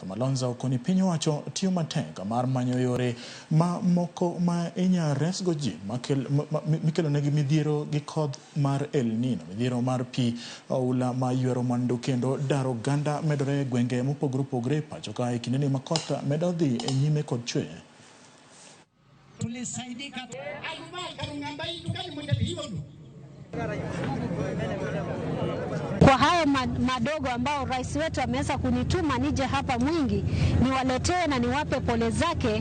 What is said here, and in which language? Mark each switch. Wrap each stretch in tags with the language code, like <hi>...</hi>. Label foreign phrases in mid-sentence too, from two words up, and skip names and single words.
<luo>Malonza okoni piny owacho tiyo matek mar manyo yore ma moko ma inya resgo ji mikelo negi midhiro gi koth mar El Nino. Midhiro mar pi oula ma ywero mwandu kendo daro ganda medore gwenge mopogore opogore pacho ka e kinde ni makoth medo dhi e nyime kod chwe.</luo> <sw>Tulisaidika kwa hayo madogo ambao rais wetu ameweza kunituma nije hapa Mwingi niwaletee na niwape pole zake.</sw>